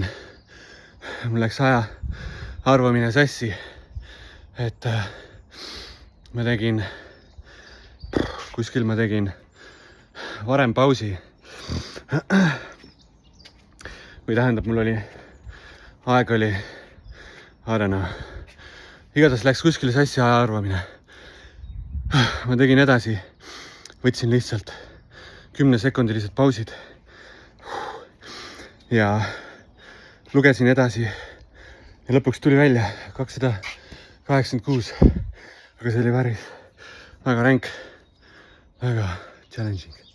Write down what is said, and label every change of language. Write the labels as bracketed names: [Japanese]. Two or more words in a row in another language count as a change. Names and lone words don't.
[Estonian] Mul läks aja arvamine sassi, et ma tegin varem pausi. Või tähendab, mul oli, aeg oli, [English] I don't know. [Estonian] Igatahes läks kuskile sassi aja arvamine. Ma tegin edasi, võtsin lihtsalt 10-sekundilised pausid ja lugesin edasi ja lõpuks tuli välja 286, aga see oli päris väga ränk, väga challenging.